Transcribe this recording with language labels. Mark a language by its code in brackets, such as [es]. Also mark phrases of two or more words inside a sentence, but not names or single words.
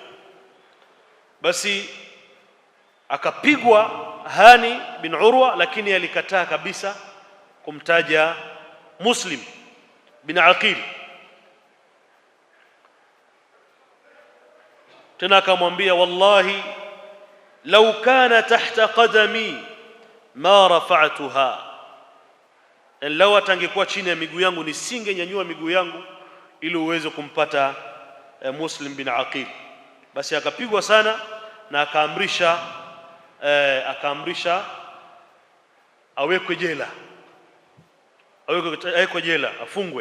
[sw] Basi akapigwa Hani bin Urwa, lakini alikataa kabisa kumtaja Muslim bin Aqil. Tena akamwambia [ar] والله لو كان تحت قدمي ما رفعتها, [sw] law atangekuwa chini ya miguu yangu nisingenyanyua miguu yangu ili uweze kumpata Muslim bin Aqil. Basi akapigwa sana na akaamrisha awekwe jela, afungwe.